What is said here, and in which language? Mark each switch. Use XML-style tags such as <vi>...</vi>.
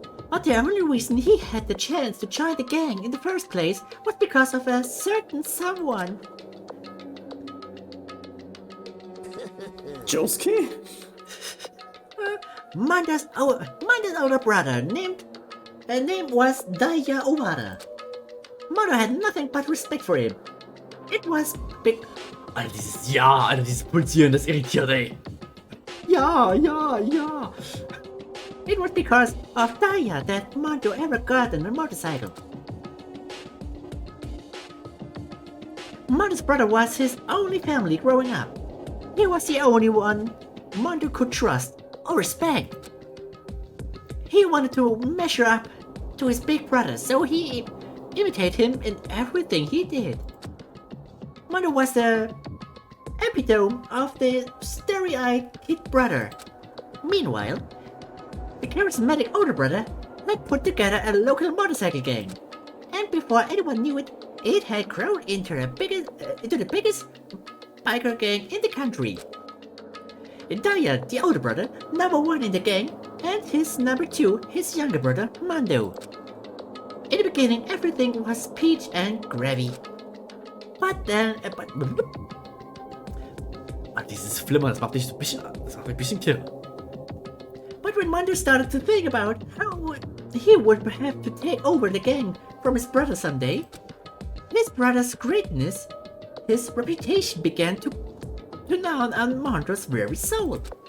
<en>But the only reason he had the chance to join the gang in the first place was because of a certain someone. Josuke? Mondo's older brother name was Daya Owada. Mondo had nothing but respect for him. It was big.</en> <de>Alter, dieses Ja, Alter, dieses Pulsieren, das irritiert, ey. Ja, ja, ja.</de> <en>It was because of Daya that Mondo ever got on a motorcycle. Mondo's brother was his only family growing up. He was the only one Mondo could trust or respect. He wanted to measure up to his big brother, so he imitated him in everything he did. Mondo was the epitome of the starry-eyed kid brother. Meanwhile, the charismatic older brother had put together a local motorcycle gang, and before anyone knew it, it had grown into the biggest biker gang in the country. Daya, the older brother, number one in the gang, and his number two, his younger brother, Mondo. In the beginning, everything was peach and gravy. But then,</en> <de>Dieses Flimmern, das macht mich ein bisschen kirre.</de> <en>But when Mondo started to think about how he would have to take over the gang from his brother someday, his brother's greatness, his reputation began to gnaw on Mondo's very soul.</en>